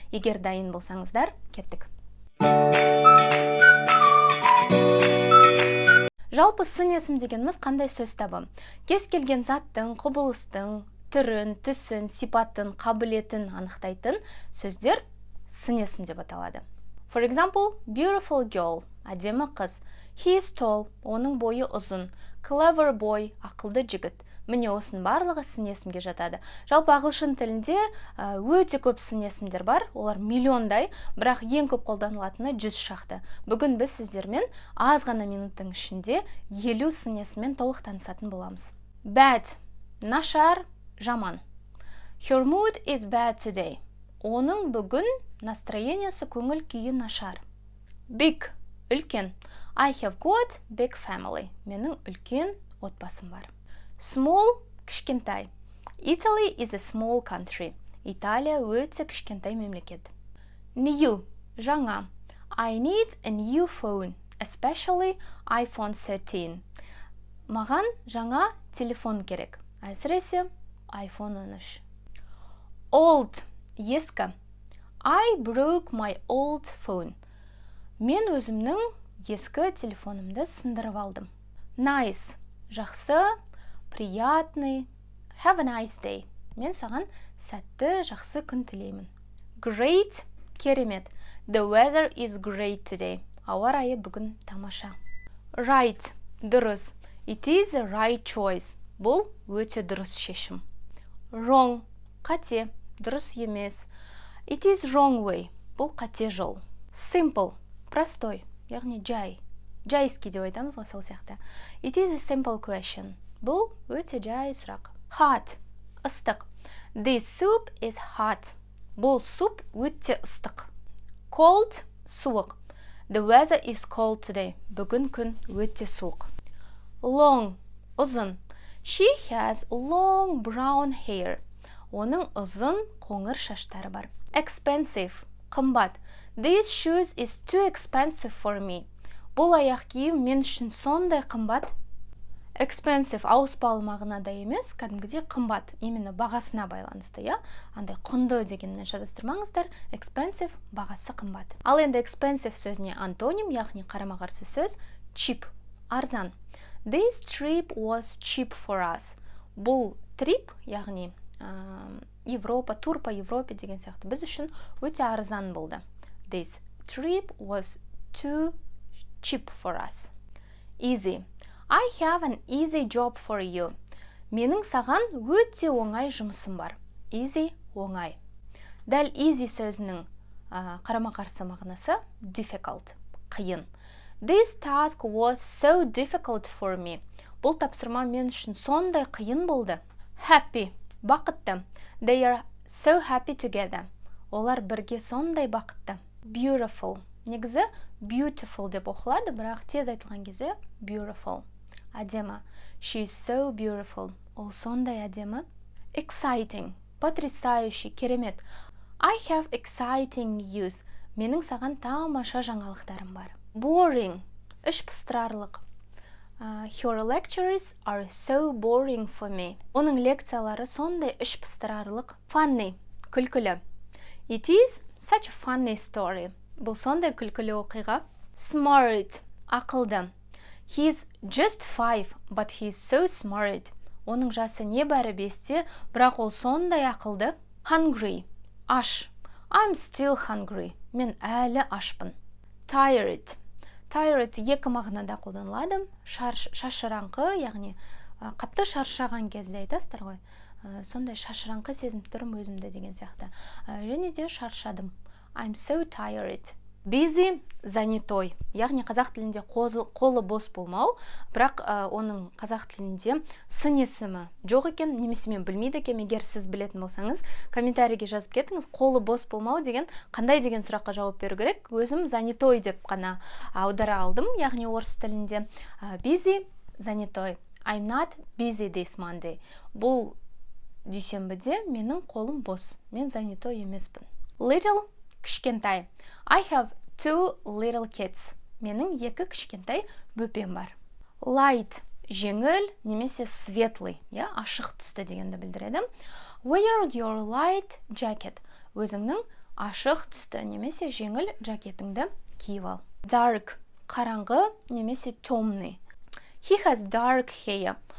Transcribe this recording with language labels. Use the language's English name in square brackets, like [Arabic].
[Kazakh] Егер дайын болсаңыздар, кеттік. Жалпы сын есім дегеніміз қандай сөз табы? Кез келген заттың, құбылыстың, түрін, түсін, сипатын, қабілетін анықтайтын сөздер сын есім деп аталады. [English] For example, beautiful girl, [Kazakh] әдемі қыз. [English] He is tall, [Kazakh] оның бойы ұзын. [English] Clever boy, [Kazakh] ақылды жігіт. Міне осының барлығы сын есімге жатады. Жалпы ағылшын тілінде өте көп сын есімдер бар. Олар миллиондай, бірақ ең көп қолданылатыны 100 шақты. Бүгін біз сіздермен аз ғана минуттың ішінде 50 сын есіммен толық танысатын боламыз. Bad, нашар, жаман. [English] Her mood is bad today. [Kazakh] Оның бүгін настроениесі, көңіл күйі нашар. [English] Big, үлкен. I have got big family. [Kazakh] Менің үлкен отбасым бар. Small, кішкентай. [English] Italy is a small country. [Kazakh] Италия өте кішкентай мемлекет. New, жаңа. [English] I need a new phone, especially iPhone 13. [Kazakh] Маған жаңа телефон керек. Әсіресе iPhone 13. [English] Old, ескі. I broke my old phone. [Kazakh] Мен өзімнің ескі телефонымды сындырып алдым. Nice, жақсы, приятный. [English] Have a nice day. [Kazakh] Мен саған сәтті, жақсы күн тілеймін. Great, керемет. [English] The weather is great today. [Kazakh] Ауа райы бүгін тамаша. Right, дұрыс. [English] It is a right choice. [Kazakh] Бұл өте дұрыс шешім. Wrong, қате, дұрыс емес. [English] It is wrong way. [Kazakh] Бұл қате жол. Simple, простой, яғни жай. Жайский деп айтамыз ғой сол сияқты. [English] It is a simple question. [Kazakh] Бұл өте жай сұрақ. [English] Hot, ыстық. This soup is hot. [Kazakh] Бұл суп өте ыстық. Cold, суық. [English] The weather is cold today. [Kazakh] Бүгін күн өте суық. Long, ұзын. [English] She has long brown hair. [Kazakh] Оның ұзын қоңыр шаштары бар. Expensive, қымбат. [English] This shoes is too expensive for me. [Kazakh] Бұл аяқ киім мен үшін сондай қымбат. Expensive, ауыспалы мағынада емес, кәдімгідей қымбат. Именно бағасына байланысты, я? Андай құнды дегенмен шатастырмаңыздар. Expensive, бағасы қымбат. Ал енді expensive сөзіне антоним, яғни қарама-қарсы сөз cheap, арзан. [English] This trip was cheap for us. [Kazakh] Бұл trip, яғни Европа, [Russian] тур по Европе [Kazakh] деген сияқты біз үшін өте арзан болды. [English] This trip was too cheap for us. Easy. I have an easy job for you. [Kazakh] Менің саған өте оңай жұмысым бар. Easy, оңай. Дәл easy сөзінің қарама-қарсы мағынасы difficult, қиын. [English] This task was so difficult for me. [Kazakh] Бұл тапсырма мен үшін сондай қиын болды. Happy, бақытты. [English] They are so happy together. [Kazakh] Олар бірге сондай бақытты. [English] Beautiful. [Kazakh] Негізі beautiful деп оқылады, бірақ тез айтылған кезде beautiful. [English] Әдемі. She is so beautiful. [Kazakh] Ол сондай әдемі. [English] Exciting. Потрясающий, керемет. I have exciting news. [Kazakh] Менің саған тамаша жаңалықтарым бар. Boring. Іш пыстырарлық. [English] Her lectures are so boring for me. [Kazakh] Оның лекциялары сондай іш пыстырарлық. [English] Funny. Күлкілі. It is such a funny story. [Kazakh] Бұл сондай күлкілі оқиға. Smart. Ақылды. [English] He is just 5, but he is so smart. [Kazakh] Оның жасы небәрі 5-те, бірақ ол сондай ақылды. [English] Hungry. Аш. I'm still hungry. [Kazakh] Мен әлі ашпын. Tired. Tired екі мағынада қолданылады. Шашыраңқы, яғни қатты шаршаған кезде айтасыздар ғой. Сондай шашыраңқы сезініп тұрмын өзімді деген сияқты. Және де шаршадым. [English] I'm so tired. [Kazakh] Busy, занятой. Яғни қазақ тілінде қолы бос болмау, бірақ оның қазақ тілінде сын есімі жоқ екен, немесе мен білмейді екенмін. Егер сіз білетін болсаңыз, комментарийге жазып кетіңіз. Қолы бос болмау деген қандай деген сұраққа жауап беру керек? Өзім занятой деп қана аудара алдым, яғни орыс тілінде. [English] Busy, занятой. I'm not busy this Monday. [Kazakh] Бұл дүйсенбіде менің қолым бос. Мен занятой емеспін. Little, кішкентай. [English] I have 2 little kids. [Kazakh] Менің 2 кішкентай бөпем бар. [English] Light, [Kazakh] жеңіл немесе светлый, ашық түсті дегенді білдіреді. [English] Wear your light jacket. [Kazakh] Өзіңнің ашық түсті немесе жеңіл жакетіңді киіп ал. Dark, қараңғы немесе темный. [English] He has dark hair.